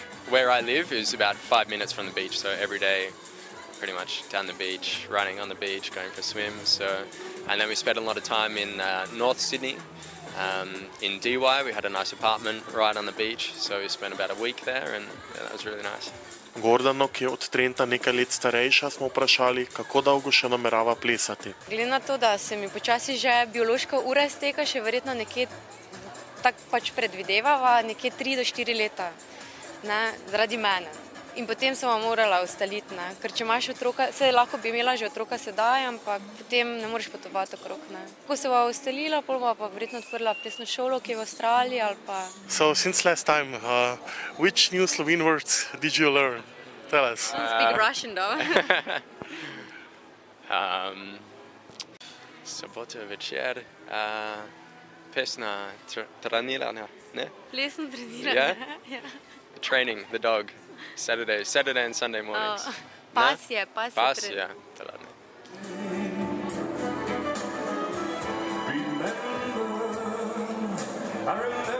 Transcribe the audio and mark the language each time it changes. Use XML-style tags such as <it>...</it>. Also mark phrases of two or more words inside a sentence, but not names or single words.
<en>Where I live is about 5 minutes from the beach, so every day pretty much down the beach, running on the beach, going for swims. So, and then we spent a lot of time in North Sydney. In DY we had a nice apartment right on the beach, so we spent about a week there, and yeah, that was really nice.</en> <sl>Gordano, ki je od Trenta nekaj let starejša, smo vprašali, kako dolgo še namerava plesati. Glede na to, da se mi počasi že biološka ura izteka, še verjetno nekje tako pač predvidevava, nekje 3 do 4 leta, ne, zaradi mene. In potem sem morala ustaliti, ne, ker če imaš otroka, se lahko bi imela že otroka sedaj, ampak potem ne moreš potovati okrog, ne. Ko se bova ustalila, pol bova pa verjetno odprla plesno šolo, ki je v Avstraliji ali pa...</sl> <en>So, since last time, which new Slovene words did you learn? Tell us. I speak Russian, though.</en> <sl>Sobota večer, plesna treniranja, ne? Plesno treniranje,</sl> <en>yeah? Training the dog. Saturday and Sunday mornings.</en> <sl>Pasje. Ja,</sl> <en>Remember</en>